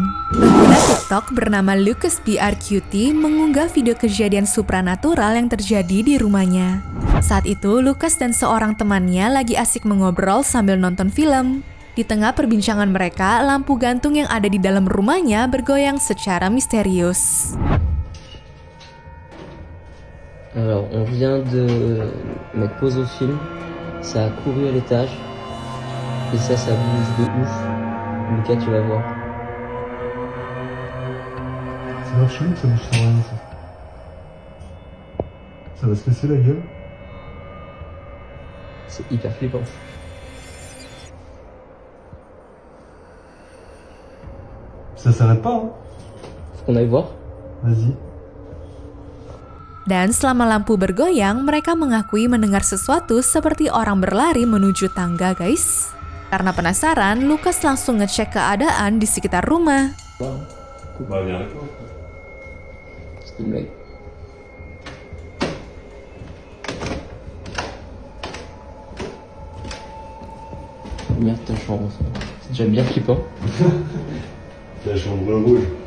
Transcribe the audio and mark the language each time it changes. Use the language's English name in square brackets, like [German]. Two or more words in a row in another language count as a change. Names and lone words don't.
[Indonesian] Pengguna TikTok bernama Lucas BRQT mengunggah video kejadian supranatural yang terjadi di rumahnya. Saat itu, Lucas dan seorang temannya lagi asik mengobrol sambil nonton film. Di tengah perbincangan mereka, lampu gantung yang ada di dalam rumahnya bergoyang secara misterius. [French] Alors, on vient de mettre pause au film, ça a couru à l'étage, et ça bouge de ouf. Lucas, tu vas voir. Ça marche ou ça bouge sur rien ça? Ça va se casser la gueule? C'est hyper flippant. Ça s'arrête pas, hein? Faut qu'on aille voir. Vas-y. [Indonesian] Dan selama lampu bergoyang, mereka mengakui mendengar sesuatu seperti orang berlari menuju tangga, guys. Karena penasaran, Lucas langsung ngecek keadaan di sekitar rumah. [French] Bah viens avec moi. C'est une blague. Merde, ta chambre, ça. C'est déjà bien flippant. La chambre rouge.